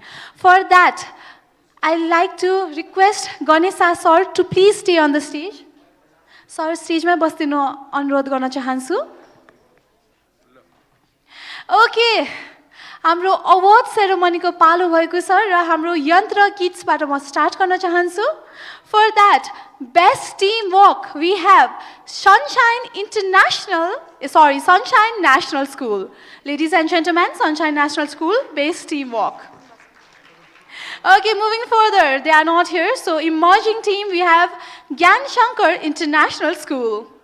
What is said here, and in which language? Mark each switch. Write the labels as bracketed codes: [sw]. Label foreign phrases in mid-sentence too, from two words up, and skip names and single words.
[en] For that, I'd like to request Ganesha sir to please stay on the stage. [ne] Sir, स्टेजमा बस्तिनु अनुरोध गर्न चाहन्छु. Okay, हाम्रो [en] award ceremonyको [ne] पालो भएको छ र हाम्रो यन्त्र किट्सबाट म स्टार्ट गर्न चाहन्छु. [en] For that, best teamwork we have Sunshine National School. Ladies and gentlemen, Sunshine National School, best teamwork. Okay, moving further, they are not here. So emerging team, we have Gyan Shankar International School.